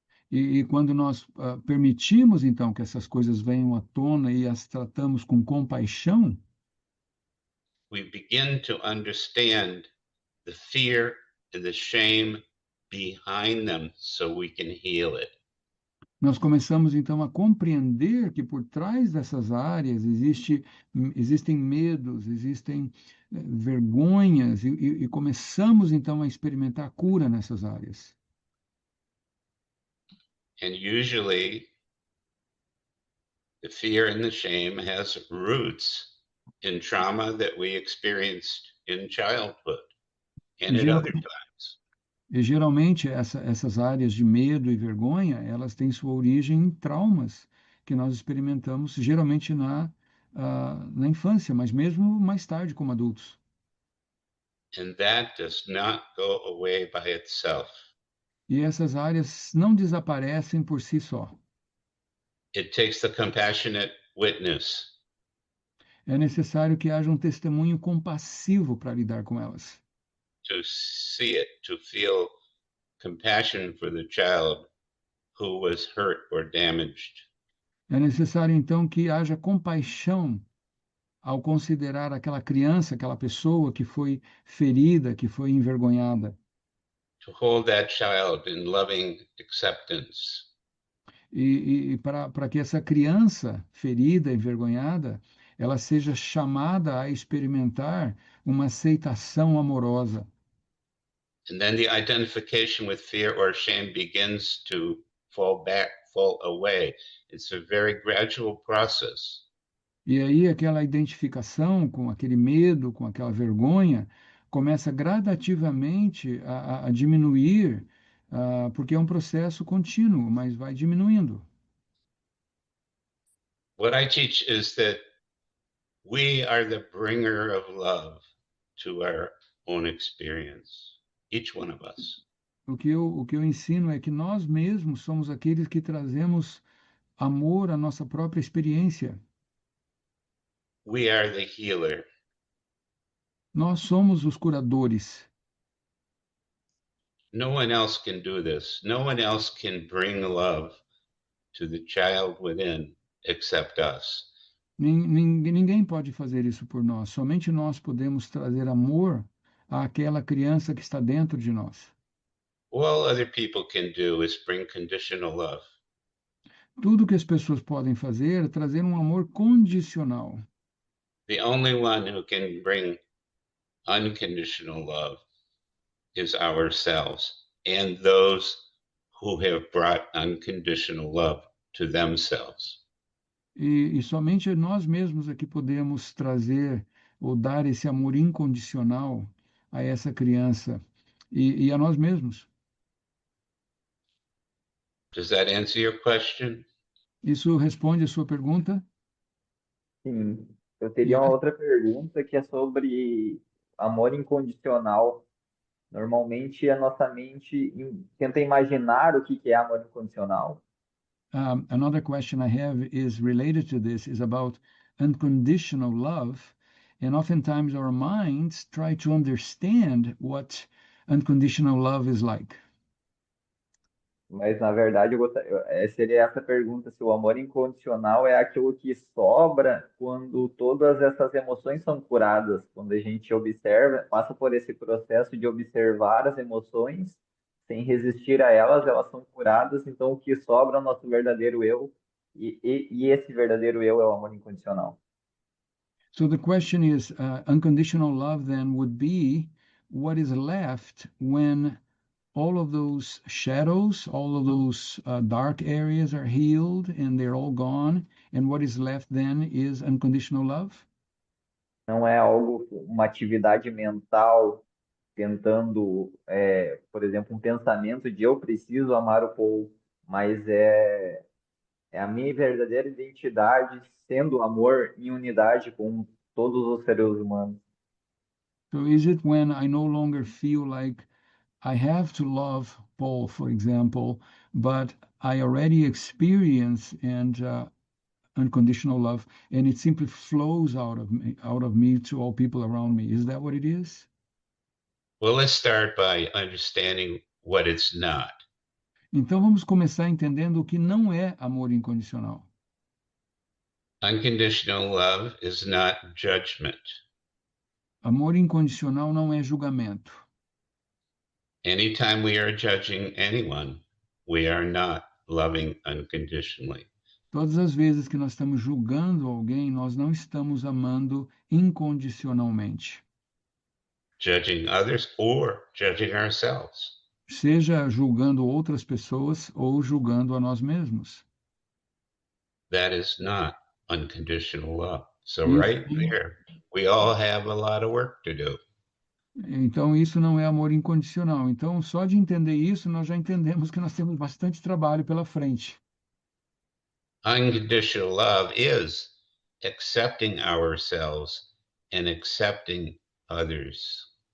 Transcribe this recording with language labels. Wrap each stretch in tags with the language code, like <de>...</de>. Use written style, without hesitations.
<pt>e quando nós permitimos então que essas coisas venham à tona e as tratamos com compaixão,</pt> <en>we begin to understand the fear and the shame behind them so we can heal it.</en> <pt>nós começamos então a compreender que por trás dessas áreas existem medos, existem vergonhas, e começamos então a experimentar cura nessas áreas.</pt> <en>And usually the fear and the shame has roots in trauma that we experienced in childhood and</en> <pt>E,</pt> <en>at</en> <pt>geral,</pt> <en>other times.</en> <pt>e geralmente essas áreas de medo e vergonha, elas têm sua origem em traumas que nós experimentamos geralmente na infância, mas mesmo mais tarde como adultos.</pt> <en>And that does not go away by itself.</en> <pt>E essas áreas não desaparecem por si só.</pt> <en>It takes the compassionate witness</en> <pt>É necessário que haja um testemunho compassivo para lidar com elas.</pt> <en>to see it, to feel compassion for the child who was hurt or damaged.</en> <pt>É necessário, então, que haja compaixão ao considerar aquela criança, aquela pessoa que foi ferida, que foi envergonhada.</pt> <en>To hold that child in loving acceptance.</en> <pt>E para que essa criança ferida, envergonhada, ela seja chamada a experimentar uma aceitação amorosa.</pt> <en>And then the identification with fear or shame begins to fall back, fall away. It's a very gradual process.</en> <pt>E aí aquela identificação com aquele medo, com aquela vergonha, começa gradativamente a diminuir, porque é um processo contínuo, mas vai diminuindo.</pt> <en>What I teach is that we are the bringer of love to our own experience, each one of us.</en> <pt>O que eu ensino é que nós mesmos somos aqueles que trazemos amor à nossa própria experiência.</pt> <en>We are the healer.</en> <pt>Nós somos os curadores.</pt> <en>No one else can do this. No one else can bring love to the child within except us.</en> <pt>Ninguém pode fazer isso por nós. Somente nós podemos trazer amor àquela criança que está dentro de nós.</pt> <en>All other people can do is bring conditional love.</en> <pt>Tudo que as pessoas podem fazer é trazer um amor condicional.</pt> <en>The only one who can bring unconditional love is ourselves and those who have brought unconditional love to themselves.</en> <pt>E somente nós mesmos é que podemos trazer ou dar esse amor incondicional a essa criança e a nós mesmos.</pt> <en>Does that answer your question?</en> <pt>Isso responde a sua pergunta? Sim, eu teria uma</pt> <en>Yes.</en> <pt>outra pergunta que é sobre amor incondicional. Normalmente a nossa mente tenta imaginar o que que é amor incondicional.</pt> <en>Another question I have is related to this, is about unconditional love. And oftentimes our minds try to understand what unconditional love is like.</en> <pt>Mas na verdade seria essa pergunta, se o amor incondicional é aquilo que sobra quando todas essas emoções são curadas, quando a gente observa, passa por esse processo de observar as emoções sem resistir a elas, elas são curadas, então o que sobra é o nosso verdadeiro eu, e esse verdadeiro eu é o amor incondicional.</pt> <en>So the question is, unconditional love then would be what is left when all of those shadows, all of those dark areas are healed and they're all gone, and what is left then is unconditional love?</en> <pt>Não é algo, uma atividade mental tentando, por exemplo, um pensamento de eu preciso amar o Paul, mas é a minha verdadeira identidade sendo amor em unidade com todos os seres humanos.</pt> <en>So is it when I no longer feel like I have to love Paul, for example, but I already experience and unconditional love, and it simply flows out of me to all people around me? Is that what it is? Well, let's start by understanding what it's not.</en> <pt>Então vamos começar entendendo o que não é amor incondicional.</pt> <en>Unconditional love is not judgment.</en> <pt>Amor incondicional não é julgamento.</pt> <en>Anytime we are judging anyone, we are not loving unconditionally.</en> <pt>Todas as vezes que nós estamos julgando alguém, nós não estamos amando incondicionalmente.</pt> <en>Judging others or judging ourselves.</en> <pt>Seja julgando outras pessoas ou julgando a nós mesmos.</pt> <en>That is not unconditional love. So,</en> <pt>Isso,</pt> <en>right there, we all have a lot of work to do.</en> <pt>então, isso não é amor incondicional. Então, só de entender isso, nós já entendemos que nós temos bastante trabalho pela frente.</pt> <en>Unconditional love is accepting ourselves and accepting others.</en>